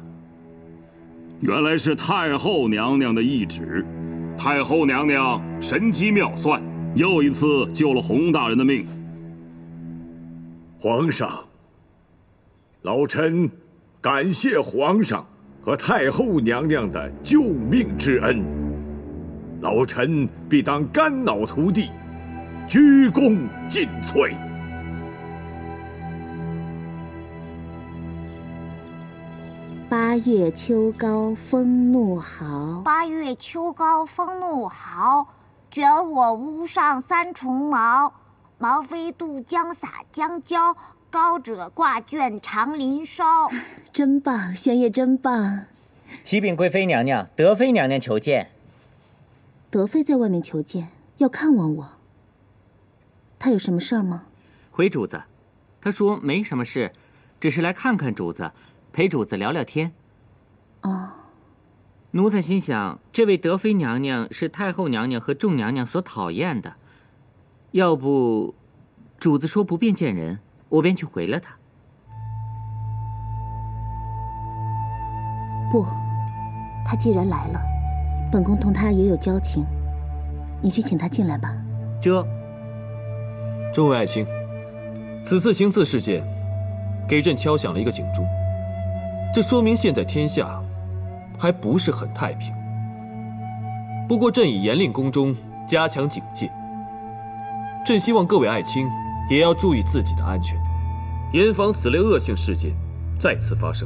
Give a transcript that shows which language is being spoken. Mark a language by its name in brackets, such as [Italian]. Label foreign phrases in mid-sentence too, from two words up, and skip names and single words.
[Chinese] 原來是太后娘娘的懿旨，太后娘娘神機妙算，又一次救了洪大人的命。皇上，老臣感謝皇上和太后娘娘的救命之恩，老臣必當肝腦塗地，鞠躬盡瘁。 8月秋高風怒號，8月秋高風怒號，捲我屋上3重茅，茅飛渡江灑江郊，高者掛卷長林梢。真棒，玄燁真棒。啟稟貴妃娘娘，德妃娘娘求見。德妃在外面求見，要看望我。她有什麼事兒嗎？回主子，她說沒什麼事，只是來看看主子，陪主子聊聊天。哦，奴才心想，這位德妃娘娘是太后娘娘和眾娘娘所討厭的，要不，主子說不便見人，我便去回了她。不，她既然來了，本宮同她也有交情，你去請她進來吧。這，眾位愛卿，此次行刺事件，給朕敲響了一個警鐘。這說明現在天下還不是很太平。不過朕已嚴令宮中加強警戒，朕希望各位愛卿也要注意自己的安全，嚴防此類惡性事件再次發生。